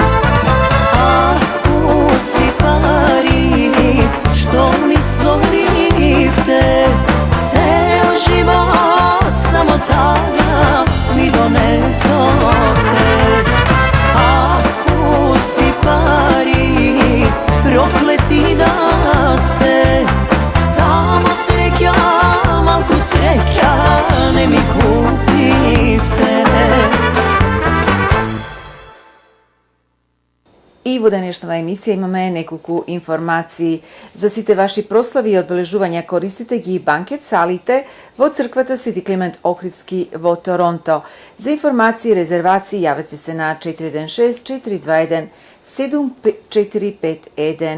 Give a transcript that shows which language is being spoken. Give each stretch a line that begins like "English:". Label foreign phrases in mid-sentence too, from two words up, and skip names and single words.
Macedonian: А пусти пари, што ми створите, цел живот само тага ми донесоте. А пусти пари, проклети да сте, само среќа, малко среќа не ми купите. И во денешнава емисија имаме неколку информации за сите ваши прослави и одбележувања. Користите ги банкет салите во црквата Свети Климент Охридски во Торонто. За информации и резервации јавете се на 416-421-7451.